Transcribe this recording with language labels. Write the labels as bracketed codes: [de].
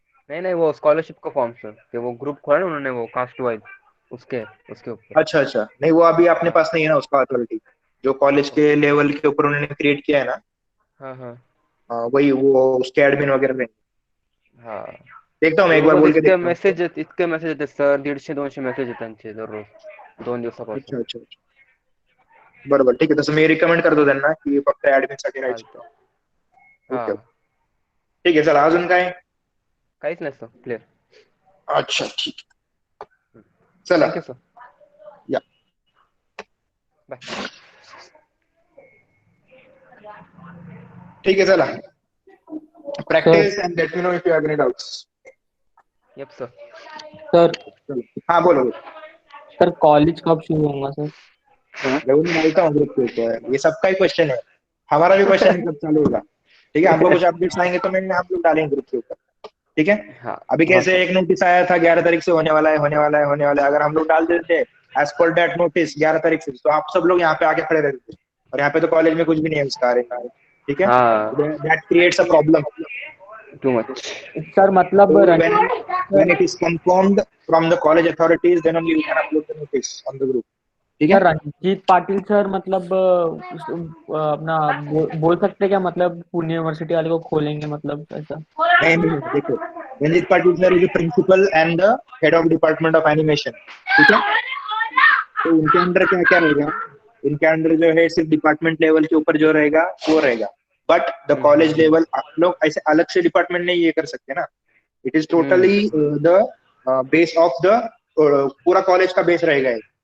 [hi] नहीं, वो स्कॉलरशिप का फॉर्म सर, कि वो ग्रुप खोला ना उन्होंने, वो कास्ट वाइज, उसके ऊपर। अच्छा, नहीं वो अभी अपने पास नहीं है ना उसका अथॉरिटी, जो कॉलेज के लेवल के ऊपर उन्होंने क्रिएट किया है ना, वही वो उसके एडमिन वगैरह नहीं। देखता हूँ मैं एक बार बोल के देखता हूँ। [mr] इतके मेसेज येते सर, 150-200 मेसेज येतात त्यांचे दररोज 2 दिवसापासून. अच्छा, बरोबर, ठीक आहे, तसं मी रिकमेंड करतो त्यांना की फक्त ऍडमिन साठी राहायचं. ओके, ठीक आहे, चला अजून काय? काहीच नाही सर, क्लिअर. अच्छा, ठीक आहे, चला, [en] Thank you sir, या bye. [mr] ठीक आहे, चला [en] Practice and let me know if you have any doubts. Yup sir. Sir [hi] हाँ बोलो। सर कॉलेज कब शुरू होगा सर? मैं डालता हूँ ग्रुप के ऊपर, ये सबका ही क्वेश्चन है, हमारा भी क्वेश्चन है कब चालू होगा, ठीक है। हमको कुछ अपडेट्स आएंगे तो मैं हम लोग डालेंगे ग्रुप के ऊपर, ठीक है। अभी कैसे एक नोटिस आया था 11 तारीख से होने वाला है, अगर हम लोग डाल देते [en] as per that notice [hi] 11 तारीख से, तो आप सब लोग यहाँ पे आके खड़े रहते, और यहाँ पे तो कॉलेज में कुछ भी नहीं है उसका, ठीक है, [en] that creates a problem too much [hi] sir, मतलब [en] when it is confirmed from the college authorities then only we can upload the notice on the group, [hi] ठीक है। सर रंजीत पाटिल सर मतलब अपना बोल सकते क्या, मतलब पुणे यूनिवर्सिटी वाले को खोलेंगे, मतलब ऐसा? नहीं, देखो, [en] Ranjit Patil sir is principal and the head of department of animation, [hi] ठीक है। तो उनके अंदर क्या क्या रहेगा, इनके अंदर जो है सिर्फ डिपार्टमेंट लेवल के ऊपर जो रहेगा वो रहेगा, [en] but the college level [hi] आप लोग ऐसे अलग से डिपार्टमेंट नहीं ये कर सकते ना, [en] it is totally the base of the [hi] पूरा कॉलेज का बेस रहेगा,